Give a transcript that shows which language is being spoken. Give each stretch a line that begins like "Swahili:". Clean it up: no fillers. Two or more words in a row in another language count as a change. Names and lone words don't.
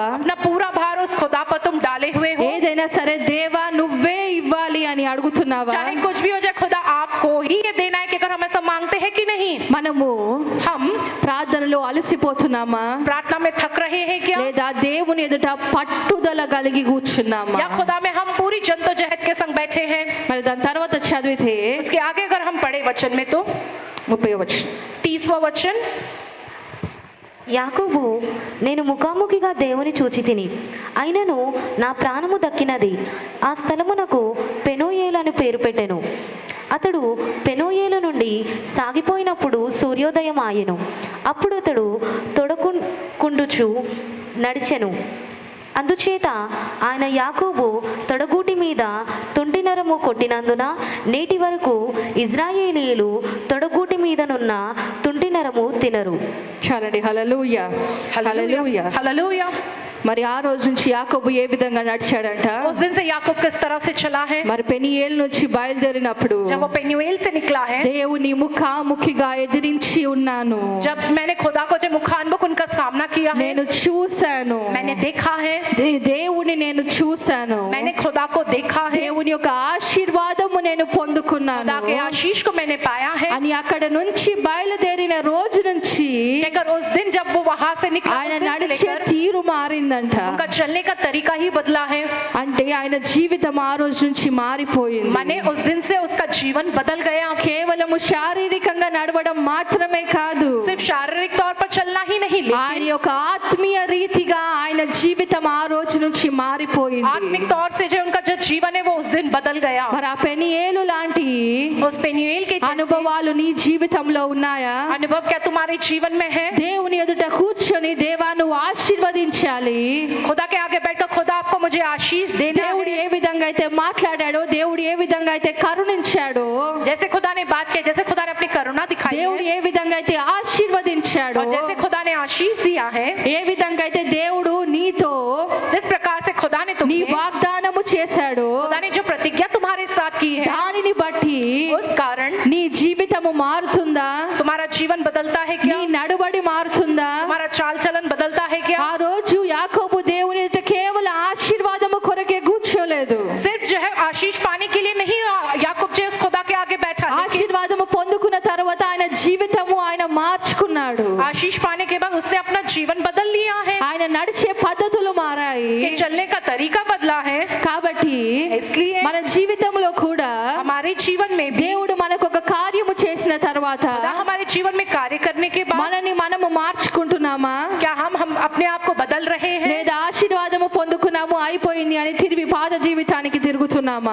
Hindi: अपना पूरा भार उस खुदा पर तुम डाले हुए हो?
Telugu: ఏదైనా సరే దేవా నువ్వే ఇవ్వాలి అని అడుగుతున్నావా?
Hindi: चाहे कुछ भी हो जाए खुदा आपको ही ये देना है कि अगर हम ऐसा मांगते हैं कि नहीं?
Telugu: మనము
Hindi: हम
Telugu: ప్రార్థనలో అలసిపోతున్నామా?
Hindi: प्रार्थना में थक रहे हैं क्या?
Telugu: లేదా దేవుని ఎదుట పట్టుదల కలిగి కూర్చున్నామా?
Hindi: या खुदा में हम पूरी जद्दोजहद के संग बैठे हैं?
Telugu: మరి దాని తర్వాత చదివితే
Hindi: उसके आगे अगर हम पढ़े वचन में तो
Telugu: 30వ వచనం.
Hindi: 30वां वचन,
Telugu: యాకోబు, నేను ముఖాముఖిగా దేవుని చూచి తిని అయినను నా ప్రాణము దక్కినది. ఆ స్థలమునకు పెనోయేలు అని పేరు పెట్టెను. అతడు పెనోయేలు నుండి సాగిపోయినప్పుడు సూర్యోదయం ఆయెను. అప్పుడు అతడు తొడకుండుచు నడిచెను. అందుచేత ఆయన యాకోబు తొడగూటి మీద తుంటినరము కొట్టినందున నేటి వరకు ఇజ్రాయేలీయులు తొడగూటి మీదనున్న తుంటినరము తినరు. చాలండి. హల్లెలూయా, హల్లెలూయా.
Hindi: हालेलुया।
Telugu: మరి ఆ రోజు నుంచి యాకోబు ఏ విధంగా నడిచాడంట?
Hindi: उस दिन से याकूब किस तरह से चला है?
Telugu: మరి పెనియేలు నుంచి బయలుదేరినప్పుడు
Hindi: जब वो पेनुएल से निकला है,
Telugu: దేవుని ముఖాముఖిగా ఎదిరించి ఉన్నాను,
Hindi: जब मैंने खुदा को जो मुखान्मुख उनका सामना किया है,
Telugu: నేను చూశాను,
Hindi: मैंने देखा है,
Telugu: దేవుని నేను చూశాను,
Hindi: मैंने खुदा को देखा है,
Telugu: దేవుని యొక్క ఆశీర్వాదము నేను పొందుకున్నాను
Hindi: खुदा के आशीष को मैंने पाया है।
Telugu: అని అక్కడ నుంచి బయలుదేరిన రోజు నుంచి
Hindi: लेकर उस दिन जब वो वहां से निकला,
Telugu: ఆయన
Hindi: उस दिन से
Telugu: నడిచే
Hindi: लेकर
Telugu: తీరు మారిందంట.
Hindi: उनका चलने का तरीका ही बदला है।
Telugu: అంటే ఆయన జీవితం ఆ రోజు నుంచి మారిపోయింది.
Hindi: माने उस दिन से उसका जीवन बदल गया।
Telugu: కేవలము శారీరకంగా నడవడం మాత్రమే కాదు,
Hindi: सिर्फ शारीरिक तौर पर चलना ही नहीं,
Telugu: ఆయన
Hindi: लेकिन
Telugu: యొక్క ఆత్మీయ రీతిగా ఆయన జీవితం ఆ రోజు నుంచి మారిపోయింది.
Hindi: आत्मिक तौर से जो उनका जो जीवन है वो उस दिन बदल गया।
Telugu: మరి ఆ పెనియేలు లాంటి
Hindi: उस पेनुएल के जैसे
Telugu: అనుభవాలు నీ జీవితంలో ఉన్నాయా?
Hindi: अनुभव क्या तुम्हारे जीवन में है?
Telugu: దేవుని ఎదుట కూర్చొని దేవా నువ్వు ఆశీర్వదించాలి,
Hindi: खुदा के आगे बैठकर खुदा आपको मुझे आशीष देना
Telugu: దేవుడు
Hindi: है।
Telugu: ఏ విధంగా అయితే మాట్లాడాడో, దేవుడు ఏ విధంగా అయితే కరుణించాడో,
Hindi: जैसे खुदा ने बात की, जैसे खुदा ने अपनी करुणा दिखाई
Telugu: దేవుడు
Hindi: है,
Telugu: ఏ విధంగా అయితే ఆశీర్వదించాడో,
Hindi: और जैसे खुदा ने आशीष दिया है,
Telugu: ఏ విధంగా అయితే దేవుడు నీతో
Hindi: जिस प्रकार से खुदा ने
Telugu: నీ
Hindi: तुम्हें
Telugu: వాగ్దానము చేశాడో
Hindi: खुदा ने जो प्रतिज्ञा तुम्हारे साथ की है,
Telugu: దానిని బట్టి
Hindi: उस कारण
Telugu: నీ జీవితము మారుతుందా?
Hindi: तुम्हारा जीवन बदलता है
Telugu: నీ
Hindi: क्या?
Telugu: నడుబడి మారుతుందా?
Hindi: तुम्हारा चाल चलन बदलता है क्या?
Telugu: ఆ రోజు యాకోబు దేవుని ఎదుట కేవలం ఆశీర్వాదము కొరకే కూర్చోలేదు,
Hindi: सिर्फ जो है आशीष पाने के लिए नहीं याकूब जो है उस खुदा के आगे बैठा, लेकिन
Telugu: ఆశీర్వాదము పొందుకున్న తర్వాత ఆయన జీవితము ఆయన మార్చుకున్నాడు.
Hindi: आशीष पाने के बाद उसने अपना जीवन बदल लिया है,
Telugu: ఆయన నడిచే పద్ధతులు మారాయి.
Hindi: उसके चलने का तरीका बदला है।
Telugu: కాబట్టి
Hindi: इसलिए
Telugu: మన జీవితంలో కూడా
Hindi: हमारे जीवन में भी
Telugu: దేవుడు మనకు ఒక కార్యము చేసిన తర్వాత
Hindi: खुदा हमारे जीवन में कार्य करने के बाद
Telugu: మనని మనము మార్చుకుంటున్నామా?
Hindi: क्या हम अपने आप को बदल रहे हैं?
Telugu: లేదా ఆశీర్వాదము పొందుకున్నాము అయిపోయింది అని తిరిగి పాత జీవితానికి తిరుగుతున్నామా?